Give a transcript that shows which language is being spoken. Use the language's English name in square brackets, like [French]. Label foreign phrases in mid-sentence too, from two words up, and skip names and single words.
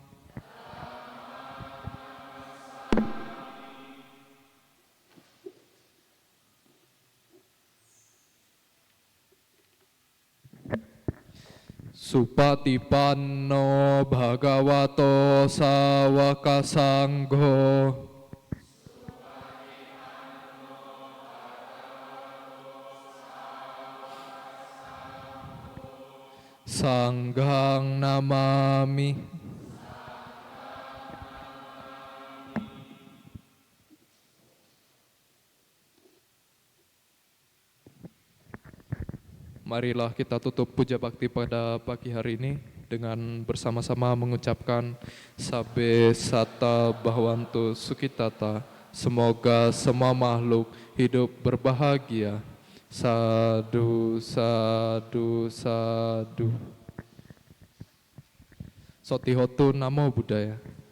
[Pali] Supatipanno bhagavato sawaka sangho. Sanghang namami. [Indonesian] Marilah kita tutup puja bakti pada pagi hari ini dengan bersama-sama mengucapkan [Pali] Sabbe Satta Bhavantu Sukhitata. [Indonesian] Semoga semua makhluk hidup berbahagia. [Pali] Sadu, sadu, sadu. Sotihotu Namo Buddhaya.